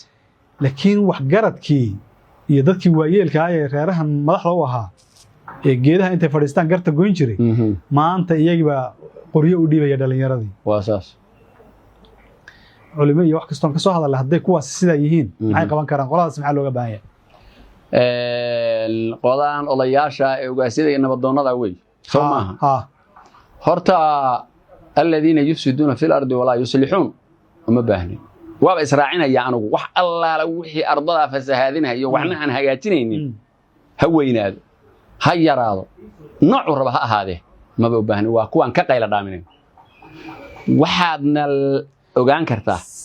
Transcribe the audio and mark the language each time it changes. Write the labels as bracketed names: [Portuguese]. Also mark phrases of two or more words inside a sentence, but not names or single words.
[Somali] laakiin waxgaradkii iyo dadkii waayeelka ah ee reerahan madaxda u ahaa ee geedaha intay fadhiistaan garta goyn jiray maanta iyagiiba qoryo u dhiibaya dhalinyaradii waa saas culimo iyo wax kastoon ka soo hadalay hadday kuwaas sida yihiin maxay qaban karaan qoladaas maxaa looga baahan yahay qodaan odayaasha ee ugaasiyada iyo nabadoonnada way soo maaha horta [Arabic] الذين يفسدون في الأرض ولا يصلحون [Somali] uma baahnin waaba israacinaya anigu wax allaala wixii ardada fasahaadinayo waxna aan hagaajinaynin ha weynaado ha yaraado nooc raba ha ahaadee ma u baahnin waa kuwan ka qayla dhaaminayn waxaadna ogaan kartaa